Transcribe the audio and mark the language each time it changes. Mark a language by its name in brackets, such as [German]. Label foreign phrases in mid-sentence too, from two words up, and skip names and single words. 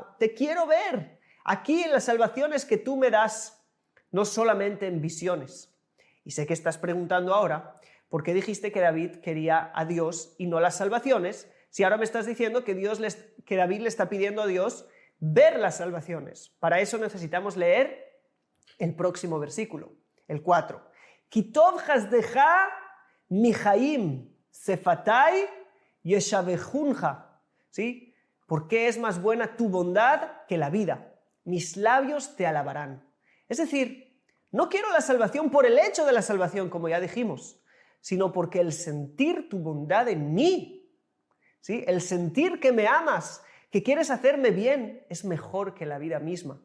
[Spanish] Te quiero ver aquí en las salvaciones que tú me das, no solamente en visiones. Y sé que estás preguntando ahora, ¿por qué dijiste que David quería a Dios y no las salvaciones? Si ahora me estás diciendo que David le está pidiendo a Dios ver las salvaciones. Para eso necesitamos leer el próximo versículo, el 4. [Hebrew] כי טוב חסדך מחיים שפתי ישבחונך. [Spanish] ¿Sí? ¿Por qué es más buena tu bondad que la vida? Mis labios te alabarán. Es decir, no quiero la salvación por el hecho de la salvación, como ya dijimos, sino porque el sentir tu bondad en mí, ¿sí?, el sentir que me amas, que quieres hacerme bien, es mejor que la vida misma.